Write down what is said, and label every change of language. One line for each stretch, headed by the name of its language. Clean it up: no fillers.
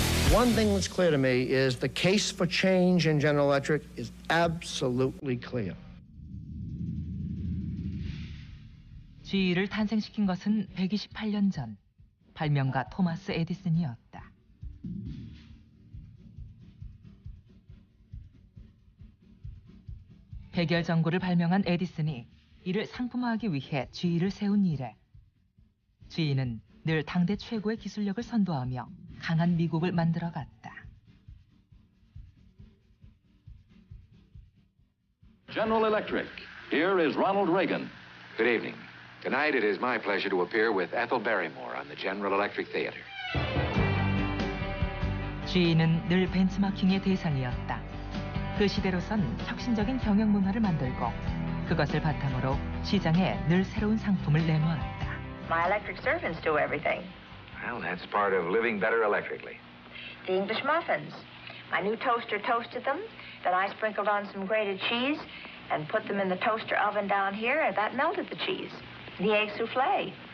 English: One thing that's clear to me is the case for change in General Electric is absolutely clear.
Korean: GE를 탄생시킨 것은 128년 전 발명가 토마스 에디슨이었다. 백열 전구를 발명한 에디슨이 이를 상품화하기 위해 GE를 세운 이래 GE는 늘 당대 최고의 기술력을 선도하며 강한 미국을 만들어갔다.
English: General Electric, here is Ronald Reagan. Good evening. Tonight it is my pleasure to appear with Ethel Barrymore on the General Electric Theater.
Korean: GE는 늘 벤치마킹의 대상이었다. 그 시대로선 혁신적인 경영 문화를 만들고 그것을 바탕으로 시장에 늘 새로운 상품을 내놓았다.
English: My electric servants do everything. Well, that's part of living better electrically. The English muffins. My new toaster toasted them, then I sprinkled on some grated cheese and put them in the toaster oven down here, and that melted the cheese. The egg souffle.